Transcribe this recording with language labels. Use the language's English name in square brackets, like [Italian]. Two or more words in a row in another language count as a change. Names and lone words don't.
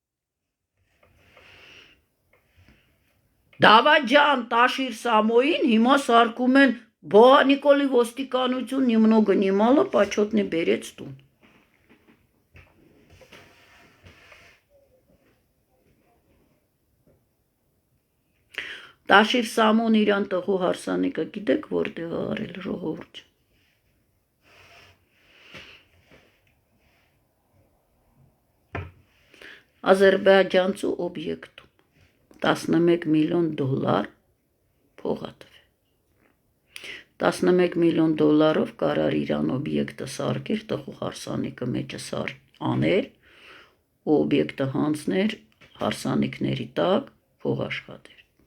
[Armenian] Դավաճան Տաշիր Սամոյին հիմա սարկում են բա Նիկոլի ոստիկանություն [Russian] немного не мало почетный [Armenian] բերեց տուն։ Տաշիր Սամոն իրան տղու հարսանիքը գիտեք որտեղ է արել ժողովուրդ։ Ադրբեջանցու օբյեկտում 11 միլիոն դոլար փողատվե 11 միլիոն դոլարով կարար իրան օբյեկտը սարքեր տղու հարսանիքը մեջը աներ ու օբյեկտը հանձներ հարսանիքների տակ փող աշխատեր